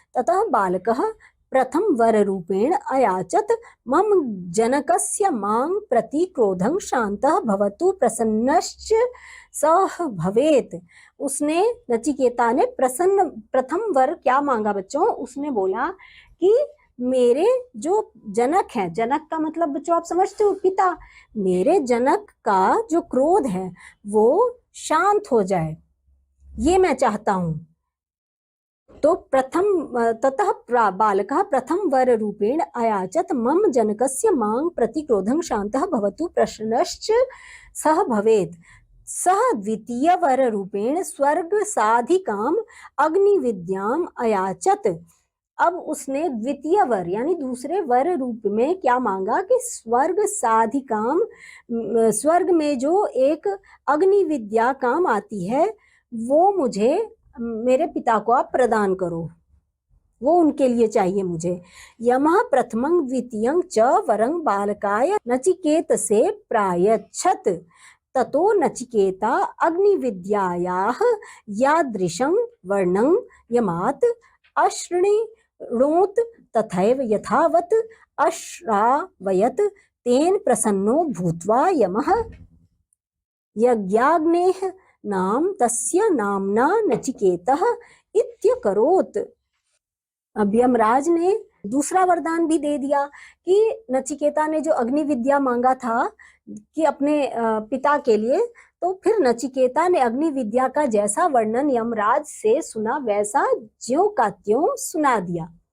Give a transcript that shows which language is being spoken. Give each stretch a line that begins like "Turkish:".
Sanskrit: ततः बालकः प्रथम वर रूपेण अयाचत, मम जनकस्य मां प्रति क्रोधं शान्तः भवतु प्रसन्नश्च सह भवेत्।
Hindi: उसने, नचिकेता ने प्रथम वर क्या मांगा बच्चों, उसने बोला कि मेरे जो जनक है, जनक का मतलब बच्चों आप समझते हो, पिता, मेरे जनक का जो क्रोध है वो शांत हो जाए, ये मैं चाहता हूं।
Sanskrit: तो ततः बालकः प्रथम वर रूपेण अयाचत, मम जनकस्य मां प्रति क्रोधं शान्तः भवतु प्रसन्नश्च सह भवेत्। सह द्वितीय वर रूपेण स्वर्ग साधिकाम अग्नि विद्याम अयाचत।
Hindi: अब उसने द्वितीय वर यानी दूसरे वर रूप में क्या मांगा कि स्वर्ग साधिकाम, स्वर्ग में जो एक अग्नि विद्या काम आती है वो मुझे, मेरे पिता को आप प्रदान करो, वो उनके लिए चाहिए मुझे।
Sanskrit: यमः प्रथमं द्वितीयं च वरं बालकाय नचिकेतसे प्रायच्छत्। ततो नचिकेता अग्निविद्यायाः यादृशं वर्णं यमात् अशृणोत् तथैव यथावत् अश्रावयत्। तेन प्रसन्नो भूत्वा यमः यज्ञाग्नेः नाम तस्य नामना नचिकेतः इत्यकरोत्।
Hindi: अब यमराज ने दूसरा वरदान भी दे दिया कि नचिकेता ने जो अग्नि विद्या मांगा था कि अपने पिता के लिए, तो फिर नचिकेता ने अग्नि विद्या का जैसा वर्णन यमराज से सुना वैसा ज्यों का त्यों सुना दिया।